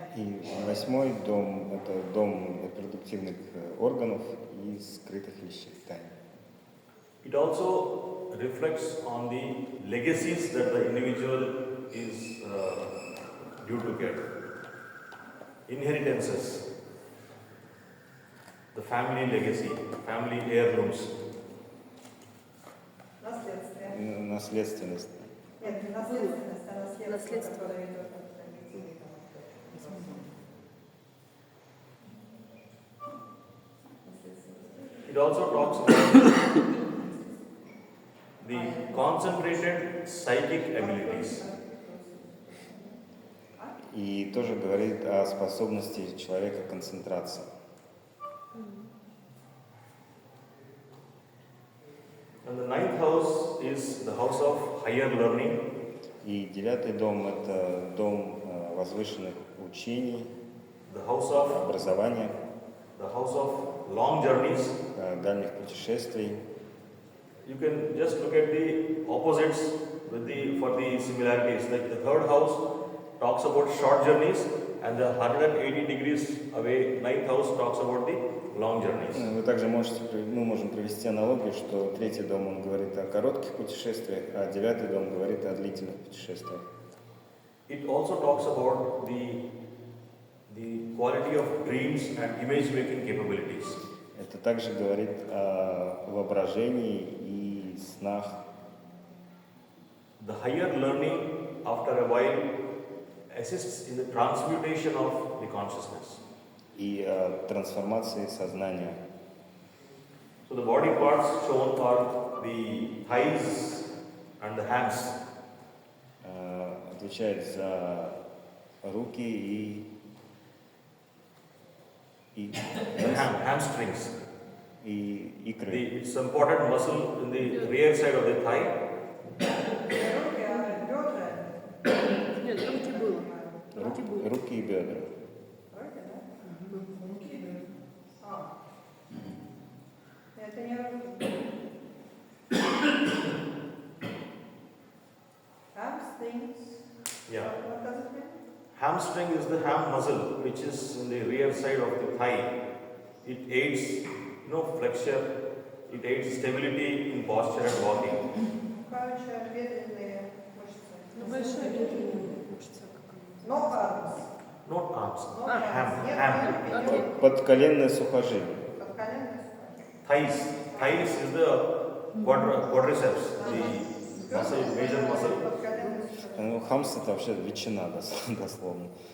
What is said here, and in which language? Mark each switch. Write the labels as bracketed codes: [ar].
[ru] И восьмой дом – это дом репродуктивных органов и скрытых вещей, тайн. [en] It also reflects on the legacies that the individual is due to get. Inheritances, the family legacy, family heirlooms. [ru] Наследствие. Наследственность. Нет, не наследственность, а наследство, Наследство. которое идет от родителей. [en] It also talks about the concentrated psychic abilities. [ru] И тоже говорит о способности человека к концентрации. [en] And the ninth house is the house of higher learning. [ru] И девятый дом – это дом возвышенных учений, [en] The house of [ru] образования, [en] long journeys. [ru] дальних путешествий. [en] You can just look at the opposites for the similarities. Like the third house talks about short journeys, and the 180 degrees away ninth house talks about the long journeys. [ru] Вы также мы можем провести аналогию, что третий дом он говорит о коротких путешествиях, а девятый дом говорит о длительных путешествиях. [en] It also talks about the quality of dreams and image making capabilities. [ru] Это также говорит о воображении и снах. [en] The higher learning, after a while, assists in the transmutation of the consciousness. [ru] И о трансформации сознания. [en] So the body parts shown are the thighs and the hams. [ru] Отвечает за руки и [en] Hamstrings. [ru] и икры. [en] It's important muscle in the rear side of the thigh. [ru] Руки, а бедра. Нет, руки было. Руки и бедра. Руки, да? Руки и бедра. Это не руки. [en] Hamstrings. Yeah. What does it mean? Hamstring is the ham muscle which is in the rear side of the thigh. It aids, flexure. It aids stability in posture and walking. [ru] Короче, бедренные мышцы. Большая бедренная мышца. [en] No arms. Not arms. No Ham. [ru] Нет, [en] Ham. [ru] нет, Подколенное сухожилие. подколенные сухожилия. [en] Thighs. Thighs is the quadriceps, the muscle, major muscle. [ru] Подколенные сухожилия. Ну, хамс это вообще ветчина, дословно.